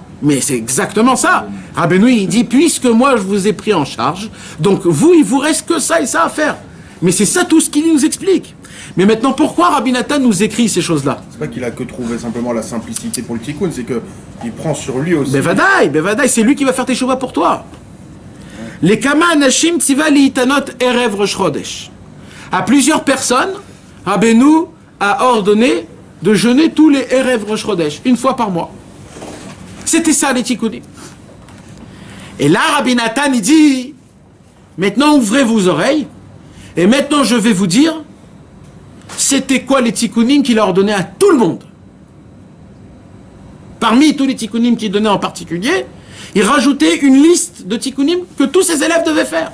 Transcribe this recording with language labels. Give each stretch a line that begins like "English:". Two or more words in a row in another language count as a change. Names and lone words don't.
French: Mais c'est exactement ça. Rabbeinu, il dit, puisque moi, je vous ai pris en charge, donc vous, il vous reste que ça et ça à faire. Mais c'est ça tout ce qu'il nous explique. Mais maintenant, pourquoi Rabbi Nathan nous écrit ces choses-là? C'est pas qu'il a que trouvé simplement la simplicité pour le tikkun, c'est qu'il prend sur lui aussi. Bevadaï, c'est lui qui va faire tes chouva pour toi.
Hebrew: לכמה אנשים ציווה להתענות ערב ראש חודש.
French: À plusieurs personnes, Rabbeinu a ordonné de jeûner tous les
Hebrew: ערב ראש חודש,
French: une fois par mois. C'était ça les tikkunim. Et là, Rabbi Nathan, il dit, maintenant ouvrez vos oreilles, et maintenant je vais vous dire, c'était quoi les tikkunim qu'il a ordonné à tout le monde. Parmi tous les tikkunim qu'il donnait en particulier, il rajoutait une liste de tikkunim que tous ses élèves devaient faire.